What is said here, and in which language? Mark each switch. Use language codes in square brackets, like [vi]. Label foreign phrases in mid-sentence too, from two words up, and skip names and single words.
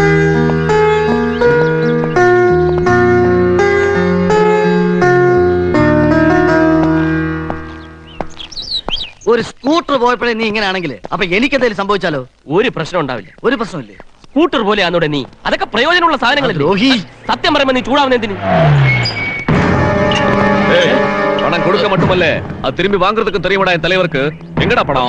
[ml] ഒരു സ്കൂട്ടർ പോയപ്പോഴേ നീ ഇങ്ങനെയാണെങ്കിൽ അപ്പൊ എനിക്കെന്തെങ്കിലും സംഭവിച്ചാലോ? ഒരു പ്രശ്നം ഉണ്ടാവില്ല. ഒരു പ്രശ്നമില്ലേ? സ്കൂട്ടർ പോലെയാന്നോടെ നീ. അതൊക്കെ പ്രയോജനമുള്ള സാധനങ്ങളല്ലേ. ദ്രോഹി. സത്യം പറയുമ്പോ നീ ചൂടാവുന്ന എന്തിന്? [ta] ஏய், பணம் கொடுக்க மட்டுமல்ல அது திரும்பி வாங்குறதுக்கும் தெரியுமாடா என் தலைவருக்கு. எங்கடா பணம்?